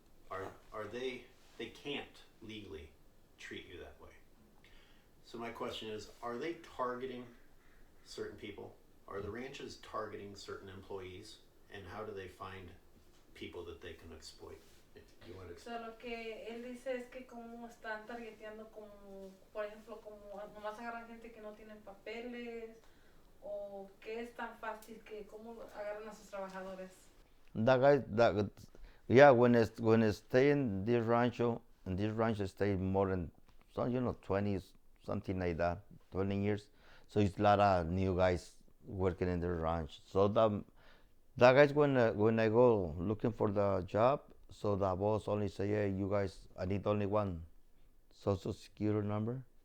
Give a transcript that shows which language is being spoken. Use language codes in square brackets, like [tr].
[en] Are they can't legally treat you that way. So my question is, are they targeting certain people? Are the ranches targeting certain employees? And how do they find people that they can exploit? If you want to [es] So lo que él dice es que como están targeteando como, por ejemplo, como nomás agarran gente que no tienen papeles o que es tan fácil que cómo agarran a sus trabajadores. [en] That guy, yeah, when I stay in this rancho stay more than 20 something like that, 20 years. So it's a lot of new guys working in the ranch. So that guys when I go looking for the job, so the boss only say, hey, you guys, I need only one social security number.